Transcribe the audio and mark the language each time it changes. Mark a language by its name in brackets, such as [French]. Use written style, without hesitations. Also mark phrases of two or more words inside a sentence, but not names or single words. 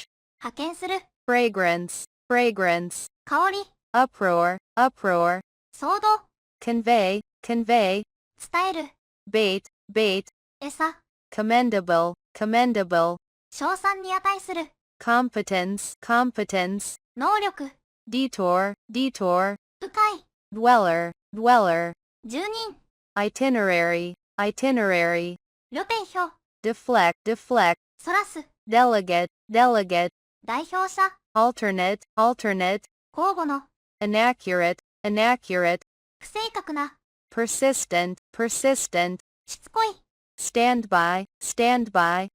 [Japanese] 派遣する、 [English] fragrance, fragrance, [Japanese] 香り、 [English] uproar, uproar, [Japanese] 騒動、 [English] convey, convey, [Japanese] 伝える、 [English] bait, bait, [Japanese] 餌、 [English] commendable, commendable, [Japanese] 賞賛に値する、 [English] competence, competence, [Japanese] 能力、 [English] detour, detour, [Japanese] 迂回、 [English] dweller, dweller, [Japanese] 住人、 [English] itinerary, itinerary, [Japanese] 旅程表、 [English] deflect, deflect, [Japanese] そらす、 [English] delegate, delegate, [Japanese] 代表者、 [English] alternate, alternate, [Japanese] 交互の、 [English] inaccurate, inaccurate, [Japanese] 不正確な、 [English] persistent, persistent, [Japanese] しつこい、 [English] standby, standby,